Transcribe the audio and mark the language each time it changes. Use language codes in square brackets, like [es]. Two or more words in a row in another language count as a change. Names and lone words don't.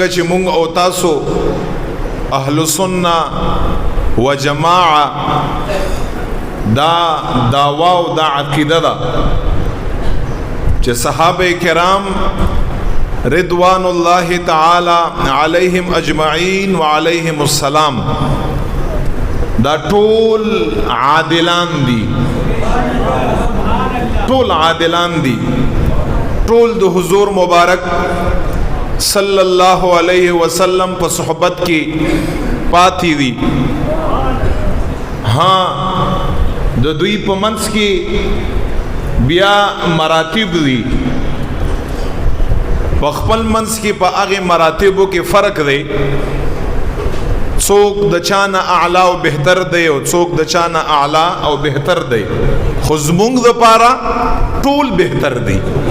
[ps] چې مونږ او تاسو [ar] اهل سنة و جماعة [ps] دا دعوا و دا عقیده دا چې صحابه کرام [ar] رضوان الله تعالی علیہم اجمعین و علیہم السلام [ps] دا ټول عادلان دي، ټول عادلان دي، ټول د حضور مبارک [ar] صلی اللہ علیہ وسلم [ps] په صحبت کی پاتی دی. ہاں د دوی په منځ کې بیا مراتب دي، په خپل منځ کې په هغه مراتبو کې فرق دی، څوک د چانه اعلی او بهتر دی او څوک د چانه اعلی او بهتر دی، خو زمونږ دپاره ټول بهتر دی.